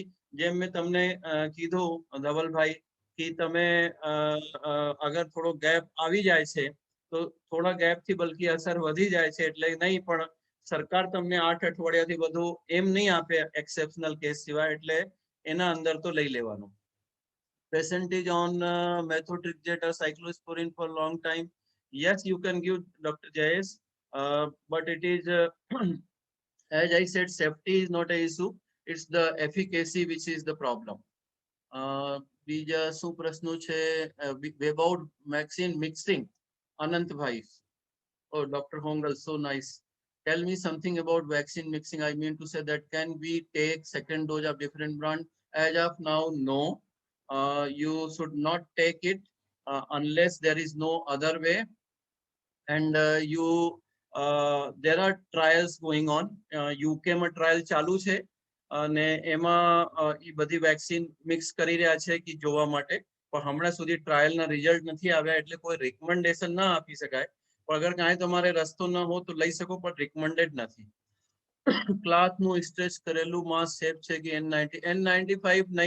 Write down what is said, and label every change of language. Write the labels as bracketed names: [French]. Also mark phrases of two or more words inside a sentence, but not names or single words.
[Gujarati] જેમ મેં તમને કીધું ધવલભાઈ કે તમે અગર થોડો ગેપ આવી જાય છે તો થોડા ગેપથી બલકી અસર વધી જાય છે. એટલે નહીં, પણ સરકાર તમને 8 અઠવાડિયાથી વધુ એમ નહીં આપે [English] exceptional case [Gujarati] સિવાય. એટલે એના અંદર તો લઈ લેવાનું. [English] Percentage on methotrexate or cyclosporin for long time? Yes, you can give, Dr. Jayesh, but it is as I said, safety is not an issue. It's the efficacy which is the problem. [Gujarati] બીજા શું પ્રશ્નો છે? [English] About vaccine mixing, Anantbhai. Oh, Dr. Hongal, so nice. Tell me something about vaccine mixing. I mean to say that can we take second dose of different brand? As of now, no. You should not take it unless there is no other way. And there are trials going on. [Gujarati] UK માં ટ્રાયલ ચાલુ છે અને એમાં એ બધી વેક્સિન મિક્સ કરી રહ્યા છે કે જોવા માટે. પણ હમણાં સુધી ટ્રાયલના રિઝલ્ટ નથી આવ્યા, એટલે કોઈ રિકમેન્ડેશન ના આપી શકાય. પણ અગર કાંઈ તમારે રસ્તો ન હો તો લઈ શકો, પણ રિકમેન્ડેડ નથી. ક્લાથનું સ્ટ્રેચ કરેલું માસ્ક સેફ છે કે N95 નહીં.